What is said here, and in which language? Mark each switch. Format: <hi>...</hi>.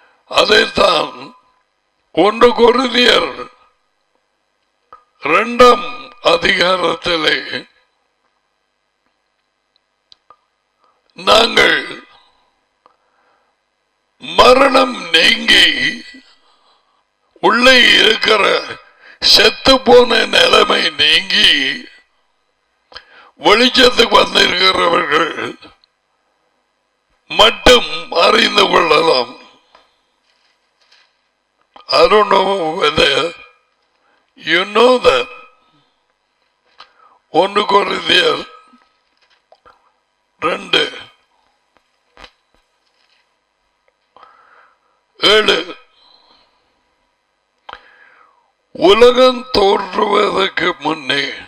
<ta>அதைத்தான் 1 கொரிந்தியர் 2ஆம் அதிகாரத்திலே நாங்கள் மரணம் நீங்கி உள்ளே இருக்கிற செத்து போன நிலைமை நீங்கி வெளிச்சத்துக்கு வந்திருக்கிறவர்கள் மட்டும் அறிந்து கொள்ளலாம்.</ta> <en>I don't know whether you know that.</en> <ta>1 கொரிந்தியர் 2:7 உலகம் தோன்றுவதற்கு முன்னே</ta>